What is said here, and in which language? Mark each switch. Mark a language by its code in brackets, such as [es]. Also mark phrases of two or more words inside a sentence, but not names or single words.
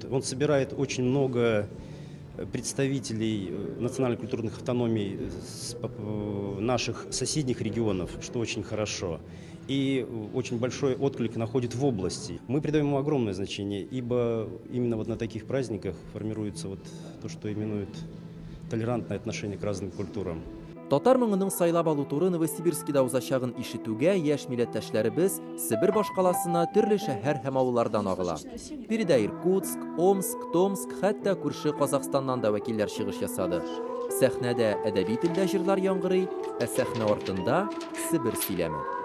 [ru] Он собирает очень много представителей национальных культурных автономий наших соседних регионов, что очень хорошо. И очень большой отклик находит в области. Мы придаем ему огромное значение, ибо именно вот на таких праздниках формируется вот то, что именуют толерантное отношение к разным культурам. [tt] Татар мыңының сайлап алу туры Новосибирскида узачагын ишетүгә яшь милләттәшләребез Сибир башкаласына төрле шәһәр һәм авыллардан агыла. Биредә Иркутск, Омск, Томск, хәтта күрше Казакъстаннан да вәкилләр чыгыш ясады. Сәхнәдә әдәби телдә җырлар яңгырый, сәхнә артында Сибир сөйләме.